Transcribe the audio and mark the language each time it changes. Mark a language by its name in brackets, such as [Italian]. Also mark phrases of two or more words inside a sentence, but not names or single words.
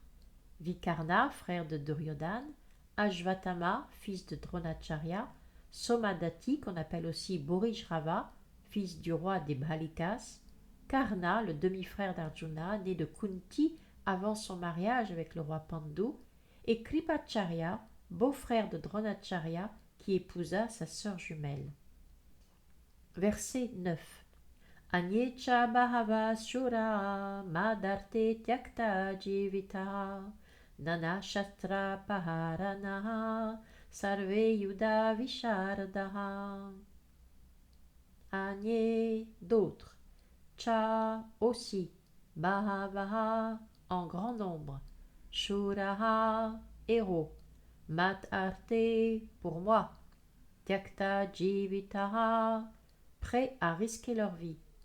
[French] Vikarna, frère de Duryodhana, Ashvatthama, fils de Dronacharya, Somadati, qu'on appelle aussi Bhurishrava, fils du roi des Bhalikas, Karna, le demi-frère d'Arjuna, né de Kunti avant son mariage avec le roi Pandu, et Kripacharya, beau-frère de Dronacharya, qui épousa sa sœur jumelle. Verset 9. [Sanskrit] Anyecha bahava shura madarte tyakta jivita nana shastra paharanaha sarve yuda vishardaha. [French] Anye, d'autres. Cha, aussi. Bahavaha, en grand nombre. Shuraha, héros. Madarte, pour moi. [Sanskrit] Tyakta jivitaha, [French] prêts à risquer leur vie.